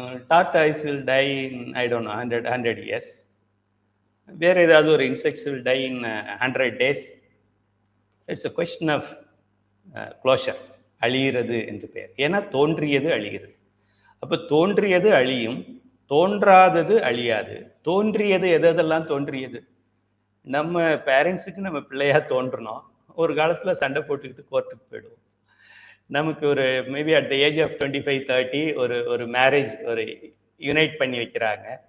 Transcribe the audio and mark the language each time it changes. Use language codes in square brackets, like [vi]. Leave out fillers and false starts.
[en] Tortoise will die in, I don't know, 100 years. வேறு ஏதாவது ஒரு insects will die in 100 days. It's a question of closure. [ta] அழிகிறது என்று பெயர். ஏன்னா தோன்றியது அழிகிறது. அப்போ தோன்றியது அழியும், தோன்றாதது அழியாது. தோன்றியது எதெல்லாம் தோன்றியது? நம்ம பேரண்ட்ஸுக்கு நம்ம பிள்ளையா தோன்றணும். ஒரு காலத்தில் சண்டை போட்டுக்கிட்டு கோர்ட்டுக்கு போயிடுவோம். நமக்கு ஒரு maybe at the age of 25-30 ஒரு மேரேஜ் ஒரு யுனைட் பண்ணி வைக்கிறாங்க.